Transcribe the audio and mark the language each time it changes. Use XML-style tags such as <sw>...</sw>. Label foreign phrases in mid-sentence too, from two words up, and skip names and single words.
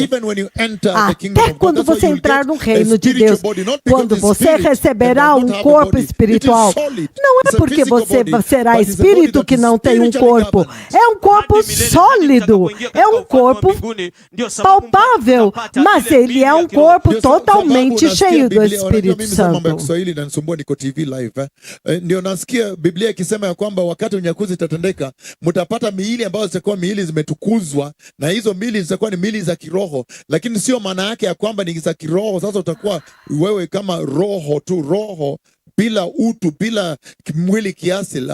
<pt>Até quando você entrar no reino de Deus, quando você receberá um corpo espiritual, não é porque você será espírito que não tem um corpo, é um corpo sólido, é um corpo palpável, mas ele é um corpo totalmente cheio do Espírito Santo.</pt> <sw>Ndio nasikia Biblia ikisema ya kwamba wakati unyakuzi itatendeka mtapata miili ambazo zitakuwa miili zimetukuzwa na hizo miili zitakuwa ni miili za kiroho, lakini sio maana yake ya kwamba ni za kiroho. Sasa utakuwa wewe kama roho tu, roho bila utu, bila mwili kiasili.</sw>